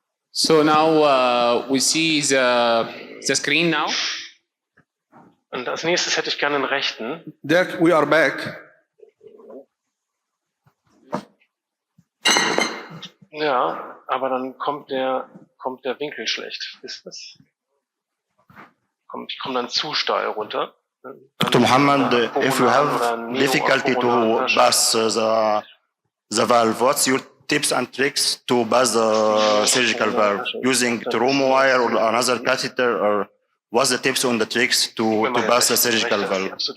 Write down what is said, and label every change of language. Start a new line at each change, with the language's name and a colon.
English: So now we see the screen now.
German: Und als nächstes hätte ich gerne einen rechten.
English: Dirk, we are back.
German: Ja, aber dann kommt der Winkel schlecht. Ist das? Ich komme dann zu steil runter.
English: Dr. Muhammad, if you have difficulty to pass the the valve. What's your tips and tricks to pass the surgical valve using Terumo wire or another catheter, or what's the tips and the tricks to pass the surgical valve?